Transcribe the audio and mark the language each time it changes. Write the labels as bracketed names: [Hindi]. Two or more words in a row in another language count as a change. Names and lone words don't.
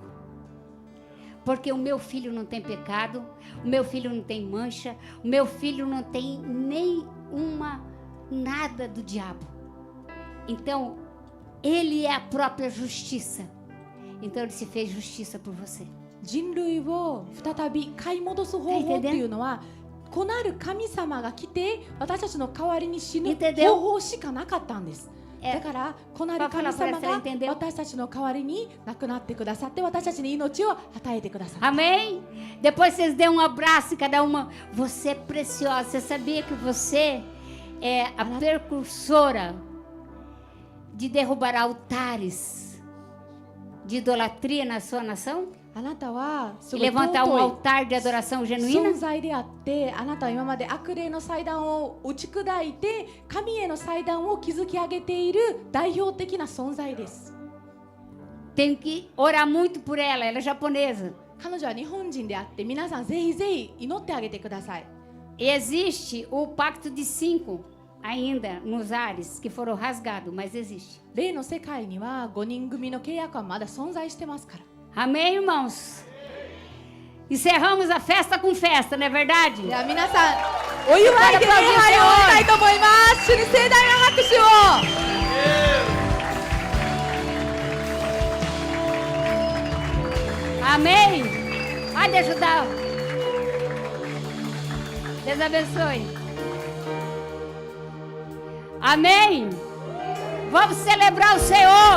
[Portuguese] Porque o meu filho não tem pecado, o meu filho não tem mancha, o meu filho não tem nenhuma nada do diabo. Então, ele é a própria justiça. Então ele se fez justiça por você. [Japanese] 人類を再び買い戻す方法っていうのは子なる神様が来て私たちの代わりに死ぬ [Portuguese] Entendeu? [Japanese] 方法しかなかったんです だから子なる神様が [Portuguese] Entendeu? [Japanese] 私たちの代わりに亡くなってくださって私たちに命を与えてください [Portuguese] Amém? Depois vocês dêem um abraço em cada uma. Você é preciosa. Você sabia que você é a precursora de derrubar altares de idolatria na sua nação? [Japanese] あなたはす [Portuguese] E [Japanese] ごい [Portuguese] levantar um [Japanese] 尊い [Portuguese] altar de adoração genuína? [Japanese] 存在であってあなたは今まで悪霊の祭壇を打ち砕いて神への祭壇を築き上げている代表的な存在です [Portuguese] Tenho que orar muito por ela. Ela é japonesa. [Japanese] 彼女は日本人であって皆さんぜひぜひ祈ってあげてください [Portuguese] E existe o pacto de 5 ainda nos ares que foram rasgados, mas existe. [Japanese] 例の世界には5人組の契約はまだ存在してますから [Portuguese] Amém, irmãos? Encerramos a festa com festa, não é verdade? [Japanese] では皆さんお祝いで礼拝を終えたいと思います主に盛大な拍手を [Portuguese] Amém? Pode ajudar. Deus abençoe. Amém? Vamos celebrar o Senhor.